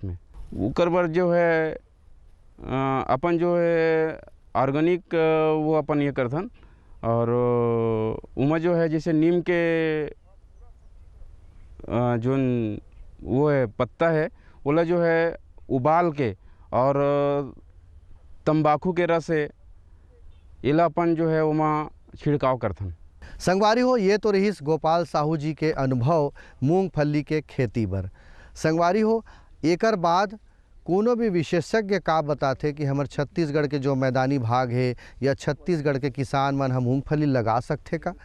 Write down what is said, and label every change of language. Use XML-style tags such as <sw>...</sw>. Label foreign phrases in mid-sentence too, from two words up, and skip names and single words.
<hne>इसमें ऊपर पर जो है अपन जो है ऑर्गेनिक वो अपन ये करथन, और उमा जो है जैसे नीम के जो वो है पत्ता है बोला जो है उबाल के और तंबाकू के रस से इलापन जो है उमा छिड़काव करथन। संगवारी हो, ये तो रहीस गोपाल साहू जी के अनुभव मूंगफली के खेती बर। संगवारी हो, एकर बाद कोनो भी विशेषज्ञ का बताते कि हमारे छत्तीसगढ़ के जो मैदानी भाग है या छत्तीसगढ़ के किसान मन हम मूंगफली लगा सकते का?</hne>